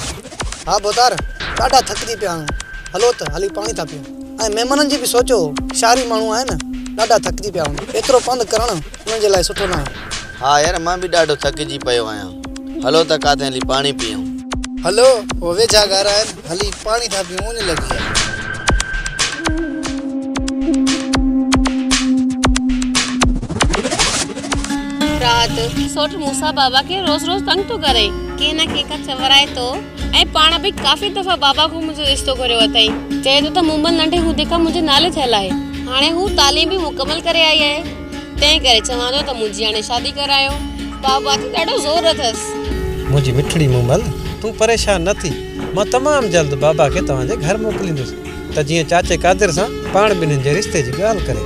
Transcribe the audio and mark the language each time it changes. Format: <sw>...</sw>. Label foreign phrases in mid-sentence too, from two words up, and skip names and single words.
<sd>हाँ बोतार ॾाढा थकिजी पिया आहियूं, हलो त हली पाणी था पियूं। ऐं महिमाननि जी बि सोचो, शहरी माण्हू आहे न, ॾाढा थकिजी पिया आहियूं, एतिरो पंधु करणु उन्हनि जे लाइ सुठो न आहे। हाँ यार मां बि ॾाढो थकिजी पियो आहियां, हलो त काथे हली पाणी पीऊं। हलो वो वेझा घर आहिनि, हली पाणी था पियूं, उन लॻी आहे। रात सोट मूसा बाबा के रोज रोज तंग तो करे, के न के का चवराए तो ऐं पाण भी काफ़ी दफ़ा बाबा को मुझे रिश्तो करियो अथई। चए तो मुंबई नंढे हूंदे खां मुंहिंजे नाले थियल आहे, हाणे हू तालीम भी मुकमल करे आई आहे, तंहिं करे चवां थो त मुंहिंजी हाणे शादी करायो। बाबा ते ॾाढो ज़ोर अथसि। मुंहिंजी मिठड़ी मूमल तूं परेशान न थी, मां तमामु जल्द बाबा खे तव्हांजे घर मोकिलींदुसि त जीअं चाचे कादिर सां पाण ॿिन्हिनि जे रिश्ते जी ॻाल्हि करे।</sd>